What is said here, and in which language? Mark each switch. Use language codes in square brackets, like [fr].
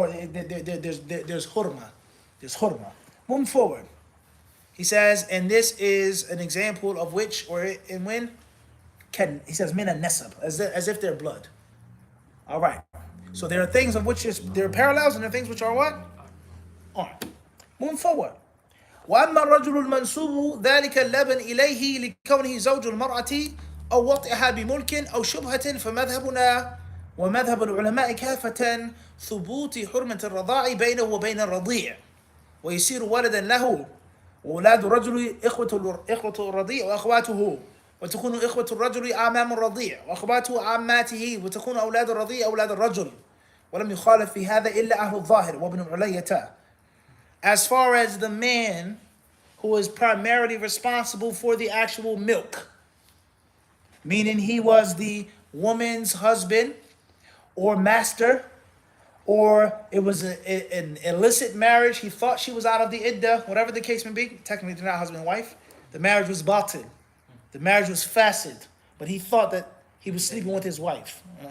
[en] Or there's hurma. There's hurma. Moving forward. He says, and this is an example of which, or in when, can, he says, [ar] min al-nasab, [en] as if they're blood. All right. So there are things of which there are parallels, and there are things which are what? Aren't. Moving forward. [ar] وأما الرجل المنسوب ذلك اللبن إليه لكونه زوج المرأة أو وطئها بملك أو شبهة فمذهبنا ومذهب العلماء كافة ثبوت حرمة الرضاع بينه وبين الرضيع ويصير ولدا له وأولاد الرجل إخوة الرضيع وأخواته وتكون إخوة الرجل أعمام الرضيع وأخواته عماته وتكون أولاد الرضيع أولاد الرجل ولم يخالف في هذا إلا أهل الظاهر وابن علية. [en] As far as the man who is primarily responsible for the actual milk, meaning he was the woman's husband or master, or it was an illicit marriage, he thought she was out of the iddah, whatever the case may be, technically they're not husband and wife, the marriage was batil, the marriage was fasid, but he thought that he was sleeping with his wife.